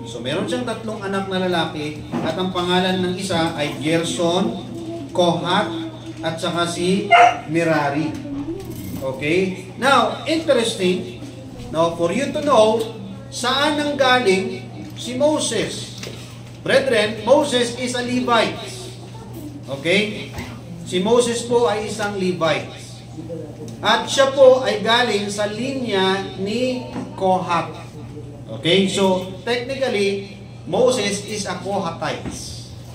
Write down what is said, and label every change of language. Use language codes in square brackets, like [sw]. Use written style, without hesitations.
[tl] So, meron siyang 3 anak na lalaki at ang pangalan ng isa ay Gerson, Kohat, at saka si Merari. [en] Okay? Now, interesting, now, for you to know, [tl] saan nang galing si Moses? [en] Brethren, Moses is a Levite. Okay? [tl] Si Moses po ay isang Levite. At siya po ay galing sa linya ni Kohat. [en] Okay? So, technically, Moses is a Kohatites.